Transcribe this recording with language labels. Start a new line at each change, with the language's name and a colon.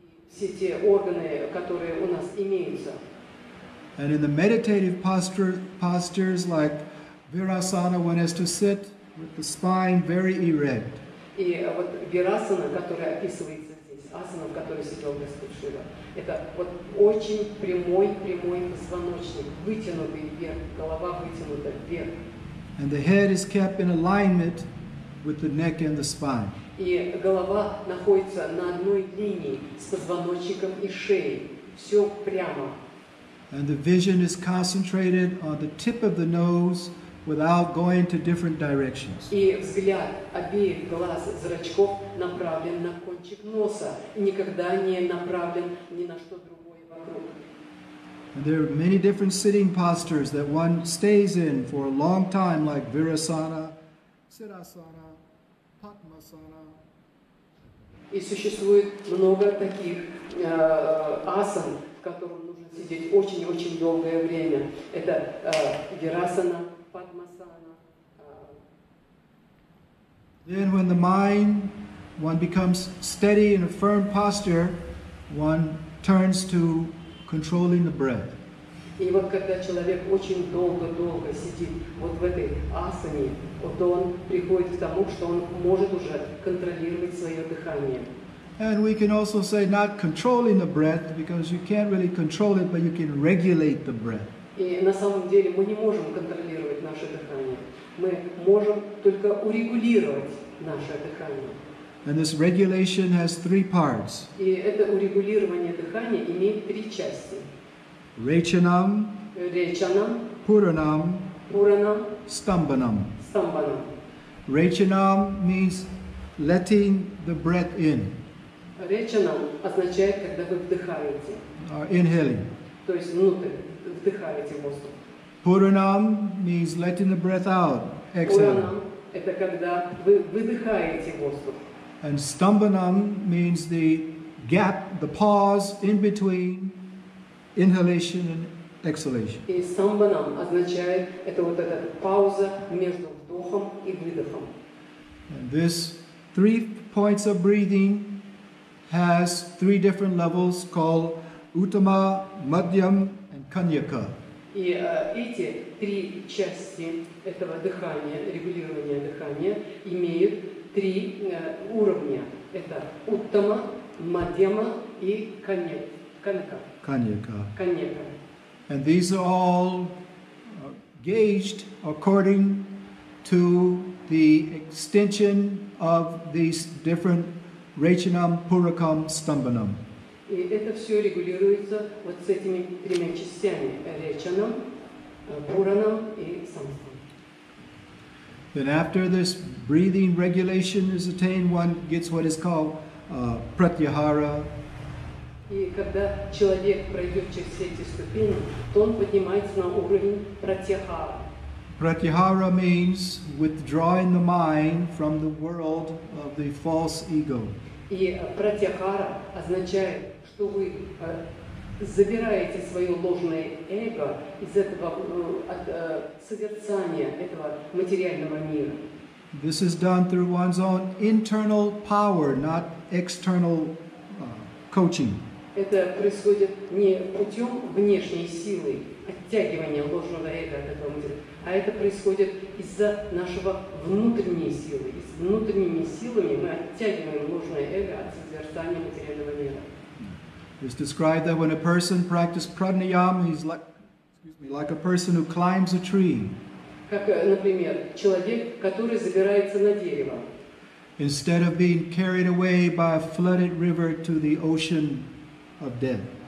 Russian: все те органы, которые у нас имеются.
English: And in the meditative postures like Virasana, one has to sit with the spine very erect.
Russian: И вот вирасана, которая описывается здесь, асана, в которой сидел Господь Шива, это вот очень прямой позвоночник, вытянутый вверх, голова вытянута вверх.
English: And the head is kept in alignment with the neck and the spine.
Russian: И голова находится на одной линии с позвоночником и шеей. Все прямо.
English: And the vision is concentrated on the tip of the nose without going to different directions.
Russian: И взгляд обеих глаз, зрачков направлен на кончик носа, и никогда не направлен ни на что другое вокруг.
English: And there are many different sitting postures that one stays in for a long time, like Virasana, Siddhasana, Padmasana.
Russian: И существует много таких асан, в котором нужно сидеть очень-очень долгое время. Это вирасана, падмасана.
English: Then when the mind, one becomes steady in a firm posture, one turns to controlling the breath.
Russian: И вот когда человек очень долго сидит вот в этой асане, вот он приходит к тому, что он может уже контролировать свое дыхание.
English: And we can also say not controlling the breath, because you can't really control it, but you can regulate the breath.
Russian: И на самом деле мы не можем контролировать наше дыхание. Мы можем только урегулировать наше дыхание.
English: And this regulation has three parts.
Russian: И это урегулирование дыхания имеет три части.
Sanskrit: Rechanam, Речанам, Puranam, Пуранам, Stambanam. Стамбанам.
English: Rechanam means letting the breath in,
Russian: Речанам означает, когда вы вдыхаете,
English: inhaling.
Russian: то есть внутрь вдыхаете воздух.
English: Puranam means letting the breath out, exhaling.
Russian: Пуранам – это когда вы выдыхаете воздух.
English: And Stambanam means the gap, the pause in between inhalation and exhalation.
Russian: И самбанам означает, это вот эта пауза между вдохом и выдохом.
English: And this 3 points of breathing has 3 different levels called Uttama, Madhyam, and Kanyaka.
Russian: И эти 3 части этого дыхания, регулирования дыхания, имеют 3 уровня. Это уттама, мадьяма и каньяка. Каньяка.
English: And these are all gauged according to the extension of these different Rechanam, Purakam, Stambanam.
Russian: И это все регулируется вот с этими 3 частями: речанам, пуранам и самстам.
English: Then after this breathing regulation is attained, one gets what is called pratyahara.
Russian: И когда человек пройдет через все эти ступени, то он поднимается на уровень пратьяхара.
English: Pratyahara means withdrawing the mind from the world of the false ego.
Russian: И пратьяхара означает, что вы забираете свое ложное эго из этого созерцания этого материального мира.
English: This is done through one's own internal power, not external coaching.
Russian: Это происходит не путем внешней силы, оттягивания ложного эго от этого материала, а это происходит из-за нашего внутренней силы. И с внутренними силами мы оттягиваем ложное эго от созерцания материального мира.
English: It's described that when a person practices pranayama, he's like a person who climbs a tree.
Russian: Как, например, человек, который забирается на дерево.
English: Instead of being carried away by a flooded river to the ocean of death.